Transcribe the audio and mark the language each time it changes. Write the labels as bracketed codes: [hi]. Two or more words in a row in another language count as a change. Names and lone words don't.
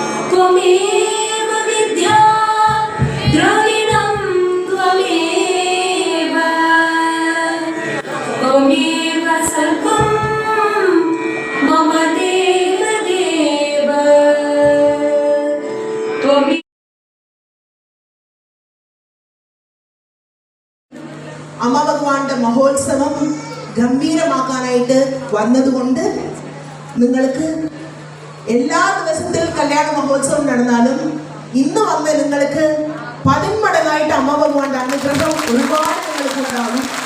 [sa] त्वमेव विद्या द्रविणं त्वमेव त्वमेव सर्वं मम देव देव त्वमेव. [ml] അമ്മ ഭഗവാന്റെ മഹോത്സവം ഗംഭീരമാക്കാനായിട്ട് വന്നതുകൊണ്ട് നിങ്ങൾക്ക് എല്ലാ ദിവസത്തിൽ കല്യാണ മഹോത്സവം നടന്നാലും ഇന്ന് വന്ന് നിങ്ങൾക്ക് 10 മടങ്ങായിട്ട് അമ്മ ഭഗവാന്റെ അനുഗ്രഹം ഒരുപാട് നിങ്ങൾക്ക് ഉണ്ടാവും.